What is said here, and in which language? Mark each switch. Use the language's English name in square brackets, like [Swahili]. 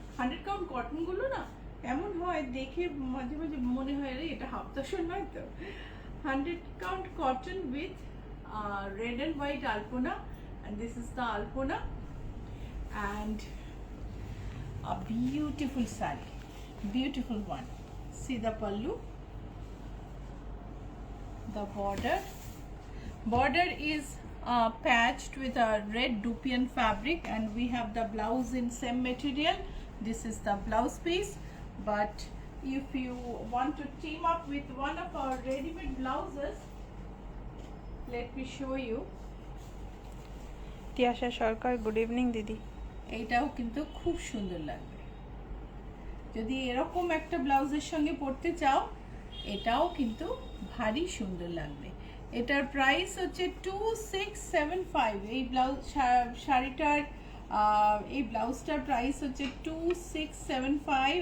[Bangla] 100 count cotton গুলো না এমন হয় দেখে মাঝে মাঝে মনে হয় রে এটা হাফ তোষণ নয় তো। [English] 100 count cotton with red and white alpona, and this is the alpona, and a beautiful saree, beautiful one. See the pallu, the border is patched with a red dupion fabric, and we have the blouse in same material. This is the blouse piece, but if you want to team up with one of our ready-made blouses, let me show you. Tiasha Sarkar, good evening দিদি। [Bangla] এইটাও কিন্তু খুব সুন্দর লাগবে। যদি এরকম একটা ব্লাউজের সঙ্গে পরতে চাও এটাও কিন্তু ভারী সুন্দর লাগবে। এটার প্রাইস হচ্ছে 2675। এই শাড়িটার এই ব্লাউজটার প্রাইস হচ্ছে 2675।